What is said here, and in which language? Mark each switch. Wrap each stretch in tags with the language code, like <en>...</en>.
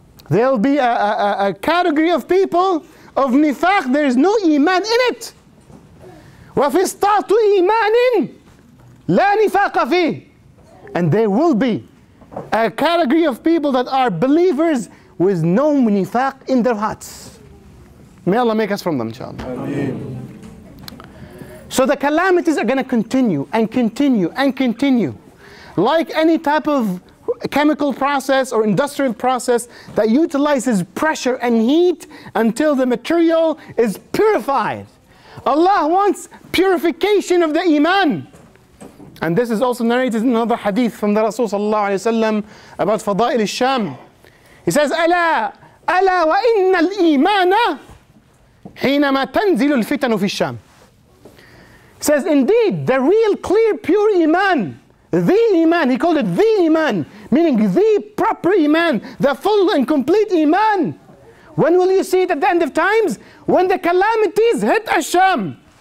<en>There will be a category of people of nifaq, there is no iman in it.</en> <ar>وفسطاط إيمان لا نفاق فيه.</ar> <en>And there will be a category of people that are believers with no nifaq in their hearts. May Allah make us from them, inshallah. Ameen. So the calamities are going to continue and continue and continue. Like any type of chemical process or industrial process that utilizes pressure and heat until the material is purified. Allah wants purification of the iman. And this is also narrated in another hadith from the Rasul sallallahu alayhi wa sallam about Fadail As-Sham. He says,</en> <ar>ألا وإن الإيمان حينما تنزل الفتن في الشام.</ar> <en>He says, indeed, the real, clear, pure iman, the iman, he called it the iman, meaning the proper iman, the full and complete iman. When will you see it at the end of times? When the calamities hit As-Sham.</en>